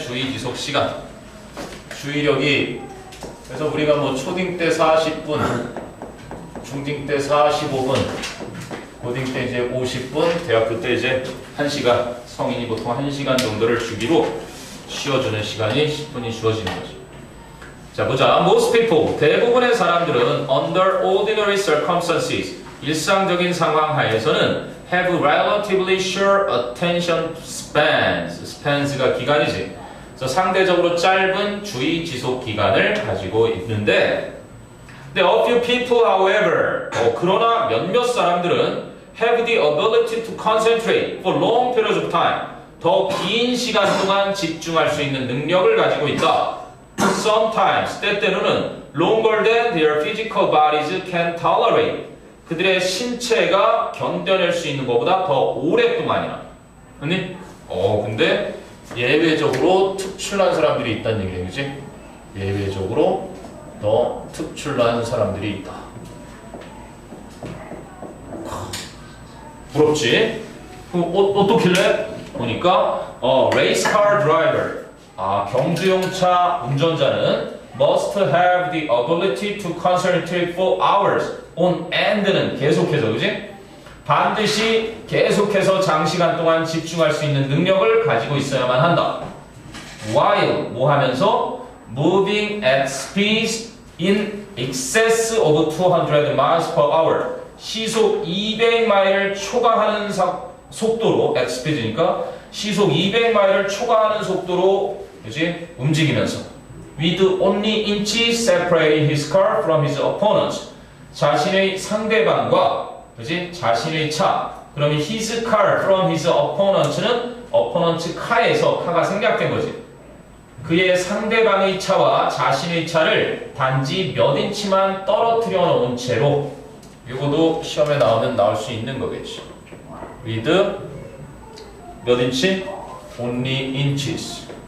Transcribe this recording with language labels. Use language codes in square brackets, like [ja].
[ko] 주의 지속 시간. 주의력이 그래서 우리가 뭐 초딩 때 40분, 중딩 때 45분, 고딩 때 이제 50분, 대학교 때 이제 1시간, 성인이 보통 1시간 정도를 주기로 쉬어주는 시간이 10분이 주어지는 거죠. 자, 보자. [en] Most people, [ko] 대부분의 사람들은 [en] under ordinary circumstances, [ko] 일상적인 상황 하에서는 [en] have relatively short attention spans. [ko] spans가 기간이지. 그래서 상대적으로 짧은 주의 지속 기간을 가지고 있는데, 근데 [en] a few people, however, [ko] 그러나 몇몇 사람들은 [en] have the ability to concentrate for long periods of time. [ko] 더 긴 시간 동안 집중할 수 있는 능력을 가지고 있다. [en] Sometimes, [ko] 때때로는 [en] longer than their physical bodies can tolerate. [ko] 그들의 신체가 견뎌낼 수 있는 것보다 더 오랫동안이나. 아니? 근데 예외적으로 특출난 사람들이 있다는 얘기네, 그지? 예외적으로 더 특출난 사람들이 있다. 부럽지? 어떻길래? 보니까 [en] race car driver. [ko] 경주용차 운전자는 [en] must have the ability to concentrate for hours on end는 [ko] 계속해서, 그지? 반드시 계속해서 장시간 동안 집중할 수 있는 능력을 가지고 있어야만 한다. [en] While [ko] 뭐 하면서 [en] moving at speeds in excess of 200 miles per hour [ko] 시속 200마일을 초과하는 속도로 [en] at speed [ko] 니까 시속 200마일을 초과하는 속도로 그지 움직이면서 [en] with only inches separating his car from his opponents [ko] 자신의 상대방과 그지 자신의 차 그러면 [en] his car from his opponent [ko] 는 opponent 카에서 카가 생략된 거지. 그의 상대방의 차와 자신의 차를 단지 몇 인치만 떨어뜨려 놓은 채로 이거도 시험에 나올 수 있는 거겠지. [en] with [ko] 몇 인치? [en] only inches.